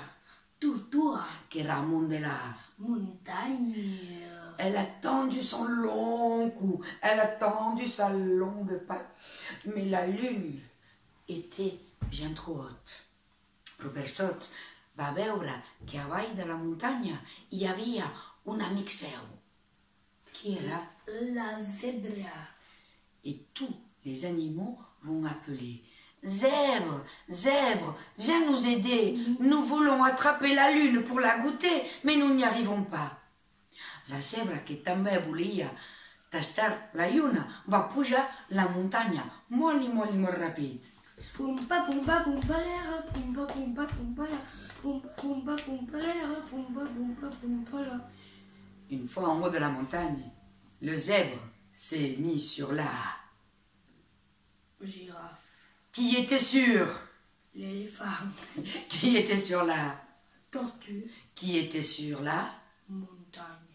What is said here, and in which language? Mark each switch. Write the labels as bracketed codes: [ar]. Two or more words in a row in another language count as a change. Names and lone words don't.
[ca] Tortura. que era amunt de la... [fr] Montagne. Elle a tendu son long cou, elle a tendu sa longue patte, mais la lune était bien trop haute. [ca] Robert Sot va veure que a avall de la muntanya hi havia un amic seu, qui era... [fr] La zèbre. Et tous les animaux vont appeler. Zèbre, zèbre, viens nous aider. Nous voulons attraper la lune pour la goûter, mais nous n'y arrivons pas. La zèbre, [ca] que també volia tastar la lluna, va pujar la muntanya molt i molt i molt ràpid. Pumpa, pumpa, pumpa, l'air, pumpa, pumpa, pumpa, la, pumpa, pumpa, pumpa, l'air, pumpa, pumpa, pumpa, la. [fr] Une fois en haut de la montagne, le zèbre s'est mis sur la... Girafe. Qui était sur... L'éléphant. Qui était sur la... Tortue. Qui était sur la... Montagne.